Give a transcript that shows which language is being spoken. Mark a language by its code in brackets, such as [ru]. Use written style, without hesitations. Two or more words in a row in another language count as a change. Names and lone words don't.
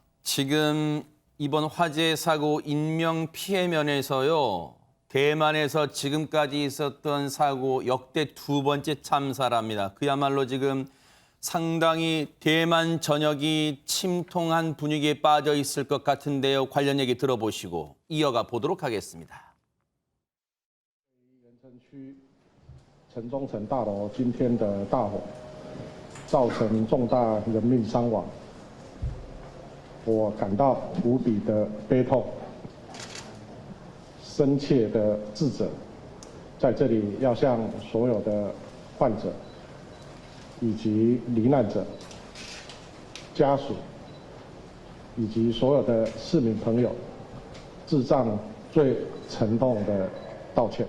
[ko] 지금 이번 화재 사고 인명 피해 면에서요, 대만에서 지금까지 있었던 사고 역대 2번째 참사랍니다. 그야말로 지금 상당히 대만 전역이 침통한 분위기에 빠져 있을 것 같은데요. 관련 얘기 들어보시고 이어가 보도록 하겠습니다. [zh] 盐城区城中城大楼今天的大火，造成重大人命伤亡，我感到无比的悲痛，深切的自责，在这里要向所有的患者以及罹难者家属以及所有的市民朋友致上最沉痛的道歉。